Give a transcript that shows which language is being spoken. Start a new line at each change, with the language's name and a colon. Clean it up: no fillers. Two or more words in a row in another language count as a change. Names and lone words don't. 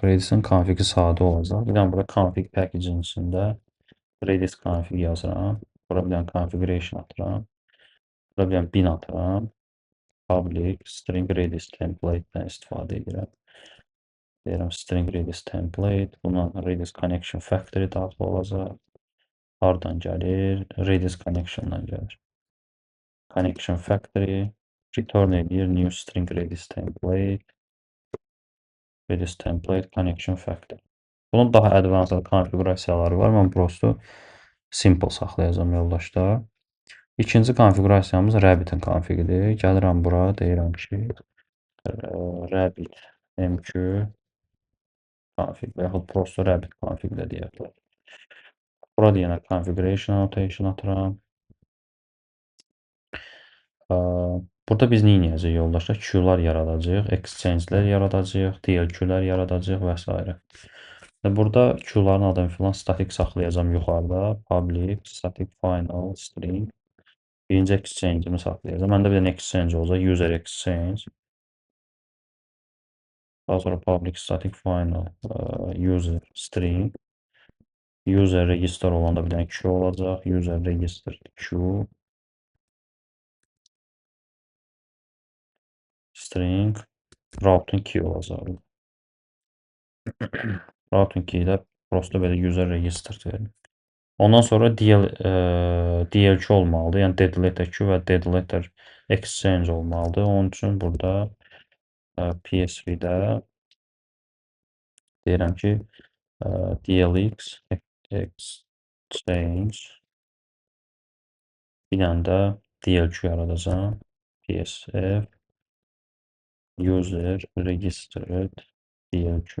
Azerbaijani: Redis-in konfigi sadə olacaq. Bir dənə bura config package-in içində Redis config yazıram. Bura bir dənə configuration atıram. Bura bir dənə bin atıram.
English: Public string
Azerbaijani: Redis template-dən istifadə edirəm. Deyirəm string Redis template. Buna
English: Redis connection factory
Azerbaijani: daxil olacaq. Hardan gəlir? Redis connection-dan gəlir.
English: Connection factory return edir new string Redis template. Redis template connection factory.
Azerbaijani: Bunun daha advanced konfigurasiyaları var. Mən prosto simple saxlayacağam yoldaşlar. İkinci konfigurasiyamız Rabbit-in konfigidir. Gəlirəm bura, deyirəm ki, Rabbit MQ config və yaxud prosto Rabbit config də deyərlər. Burada yenə
English: configuration annotation
Azerbaijani: atıram. Burada biz nə edəcəyik yoldaşlar? Queue'lar yaradacağıq, exchange-lər yaradacağıq, DLQ-lər yaradacağıq və s. Burada Q'ların adını filan statik saxlayacağam yuxarıda.
English: Public, static final, string.
Azerbaijani: Birinci exchange'imi saxlayacağım. Məndə bir dənə exchange olacaq.
English: User exchange. Daha sonra public, static final, user string. User register
Azerbaijani: olanda bir dənə Q olacaq.
English: User register Q string routing key olacaq.
Azerbaijani: Routing key ilə prosta belə
English: user register
Azerbaijani: verin. Ondan sonra DL2 olmalıdır. Yəni
English: dead letter Q
Azerbaijani: və
English: dead letter exchange
Azerbaijani: olmalıdır. Onun üçün burada PSV-də deyirəm ki
English: DLX exchange
Azerbaijani: bir dənə də DL2 yaradacağım.
English: PSF user registered DL2.